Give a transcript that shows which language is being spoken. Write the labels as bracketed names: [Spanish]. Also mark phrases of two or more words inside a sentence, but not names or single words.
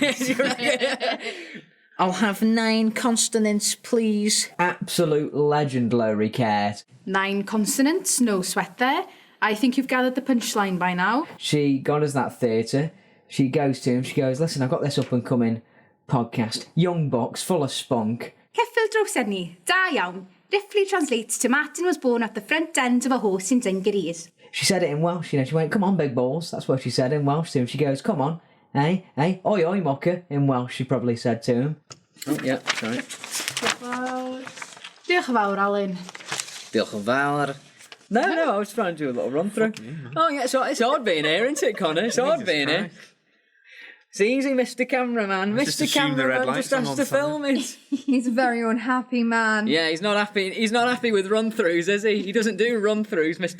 [English] I'll have 9 consonants, please. Absolute legend, Lowry Caird. 9 consonants, no sweat there. I think you've gathered the punchline by now. She got us that theatre. She goes to him, she goes, listen, I've got this up and coming podcast. Young box, full of spunk. [Welsh] Keffel drws ni. Da iawn. [English] Roughly translates to Martin was born at the front end of a horse in Dungarees. She said it in Welsh, you know. She went, "Come on, big balls." That's what she said in Welsh to him. She goes, "Come on, hey, oi, oi, mocker." In Welsh, she probably said to him. Oh, yeah, sorry. [Welsh] Diolch yn fawr, Alan. Diolch yn fawr. [English] No, I was trying to do a little run through. Oh, yeah, it's hard being here, isn't it, Connor? It's hard being here. It's easy, Mr. Cameraman. Mr. Cameraman just has to film it. He's a very unhappy man. Yeah, he's not happy. He's not happy with run-throughs, is he? He doesn't do run-throughs, Mr.